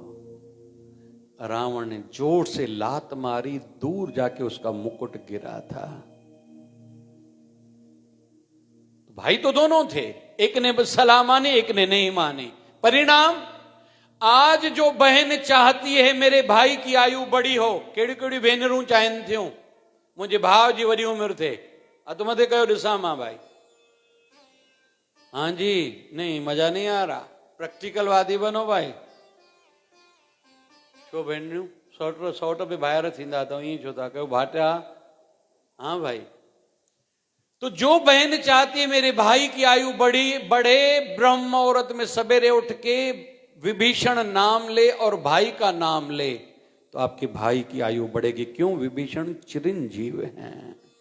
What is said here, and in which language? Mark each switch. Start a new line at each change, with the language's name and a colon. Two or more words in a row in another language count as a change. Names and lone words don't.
Hindi: रावण ने जोर से लात मारी, दूर जाके उसका मुकुट गिरा था। भाई तो दोनों थे, एक ने सलाह मानी, एक ने नहीं मानी।
Sindhi: परिणाम,
Hindi: आज जो बहन चाहती है मेरे भाई की आयु बड़ी हो,
Sindhi: केड़ी केड़ी भेनरूं चाहिन थियूं, मुझे भाव जी वडी उम्र थे, अत मथे कयो ॾिसां मां भाई।
Hindi: हाँ जी, नहीं मजा नहीं आ रहा, प्रैक्टिकल वादी बनो भाई।
Sindhi: छो भेनरूं सौट पे ॿाहिरि थींदा अथव, ईअं छो था कयो भाटिया?
Hindi: हाँ भाई। तो जो बहन चाहती है मेरे भाई की आयु बढ़े, ब्रह्म मुहूर्त में सवेरे उठ के विभीषण नाम ले और भाई का नाम ले, तो आपके भाई की आयु बढ़ेगी। क्यों? विभीषण चिरंजीव हैं।